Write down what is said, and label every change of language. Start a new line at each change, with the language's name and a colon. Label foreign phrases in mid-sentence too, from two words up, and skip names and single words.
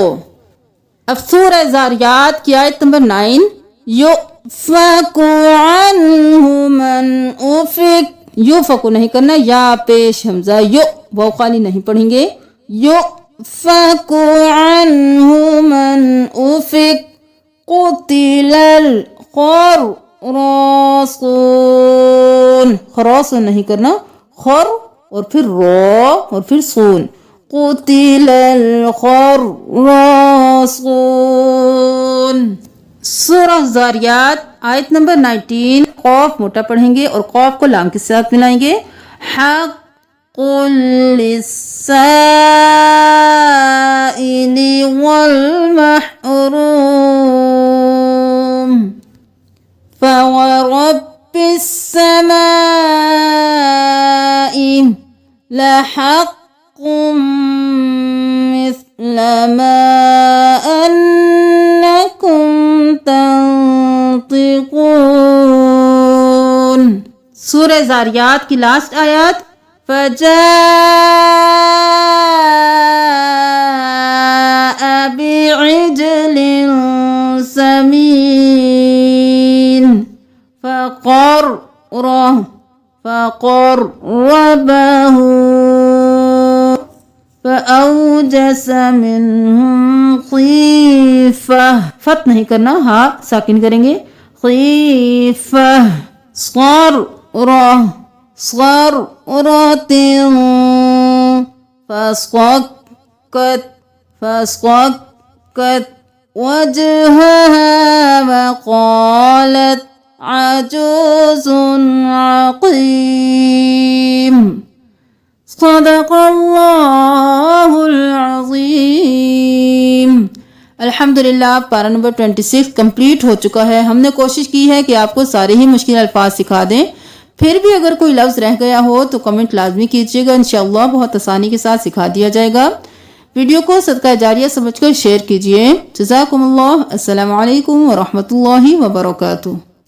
Hindi: अब सूरह ज़ारियात की आयत नंबर 9,
Arabic: يؤفك عنه من أفك,
Hindi: युफ़कु नहीं करना, या पेश हमजा, यु वाव खाली नहीं पढ़ेंगे,
Arabic: يؤفك عنه من أفك,
Hindi: कुतिलल खर्रासून, खर्रासून नहीं करना, खर और फिर रो और फिर सून,
Arabic: قتل الخراصون.
Hindi: सूरह ज़ारियात आयत नंबर 19, कौफ मोटा पढ़ेंगे और कौफ को लाम के साथ मिलाएंगे,
Arabic: हक़्क़ुल للسائل والمحروم، فورب السماء لحق مثل ما أنكم تنطقون.
Hindi: सूरह ज़ारियात की लास्ट आयत,
Arabic: فجاء بعجل سمين فقربه فأوجس منهم خيفة,
Hindi: फत नहीं करना, हा साकिन करेंगे,
Arabic: ख़ीफ़ह, صرة فصكت وجهها وقالت عجوز عقيم. صدق الله العظيم.
Hindi: अल्हम्दुलिल्लाह, पारा नंबर 26 कंप्लीट हो चुका है। हमने कोशिश की है कि आपको सारे ही मुश्किल अल्फाज सिखा दें। फिर भी अगर कोई लफ्ज़ रह गया हो तो कमेंट लाजमी कीजिएगा, इंशाअल्लाह बहुत आसानी के साथ सिखा दिया जाएगा। वीडियो को सदका जारिया समझकर शेयर कीजिए। जज़ाकुमुल्लाह।
Arabic: السلام عليكم ورحمة الله وبركاته.